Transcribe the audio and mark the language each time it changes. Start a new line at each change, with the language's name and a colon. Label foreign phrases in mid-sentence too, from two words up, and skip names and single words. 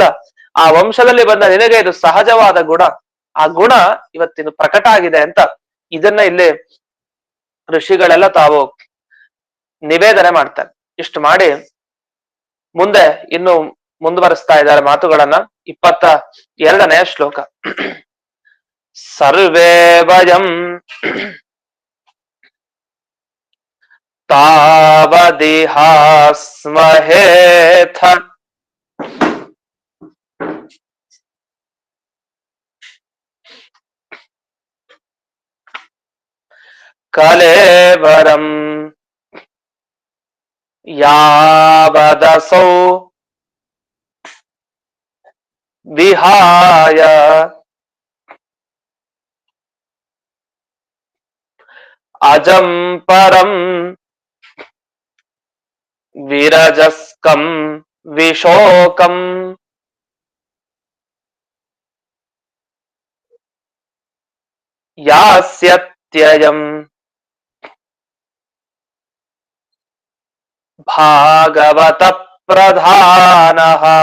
Kannada: ಆ ವಂಶದಲ್ಲಿ ಬಂದ ನಿನಗೆ ಇದು ಸಹಜವಾದ ಗುಣ. ಆ ಗುಣ ಇವತ್ತಿನ ಪ್ರಕಟ ಆಗಿದೆ ಅಂತ ಇದನ್ನ ಇಲ್ಲಿ ಋಷಿಗಳೆಲ್ಲ ತಾವು ನಿವೇದನೆ ಮಾಡ್ತಾರೆ. ಇಷ್ಟು ಮಾಡಿ ಮುಂದೆ ಇನ್ನು ಮುಂದುವರಿಸ್ತಾ ಇದ್ದಾರೆ ಮಾತುಗಳನ್ನ. 22ನೇ ಶ್ಲೋಕ.
Sanskrit: ಸರ್ವೇ ವಯಂ ತಾವದಿಹಾಸ್ಮಹೇಥ ಕಲೇವರಂ ಯಾವದಸೌ ವಿಹಾಯ ಅಜಂ ಪರಂ ವಿರಜಸ್ಕಂ ವಿಶೋಕಂ ಯಾಸ್ಯತ್ಯಯಂ ಭಾಗವತ ಪ್ರಧಾನಃ.